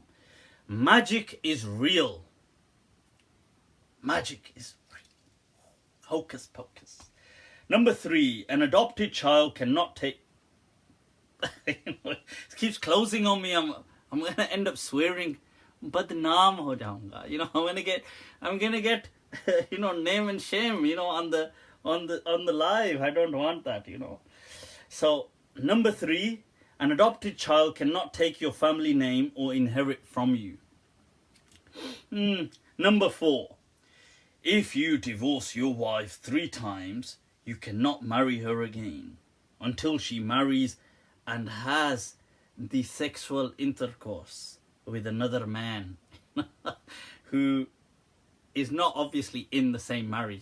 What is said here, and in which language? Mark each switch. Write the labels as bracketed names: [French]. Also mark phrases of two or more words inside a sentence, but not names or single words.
[English] Magic is real. Magic is real. Hocus pocus. Number 3. An adopted child cannot take... It keeps closing on me. I'm going to end up swearing. [Urdu] بدنام ہو جاؤں گا. [English] You know, I'm going to get you know, name and shame, you know, on the live. I don't want that, you know. So, number 3, an adopted child cannot take your family name or inherit from you. Number 4, if you divorce your wife 3 times, you cannot marry her again until she marries and has the sexual intercourse with another man who is not obviously in the same marriage.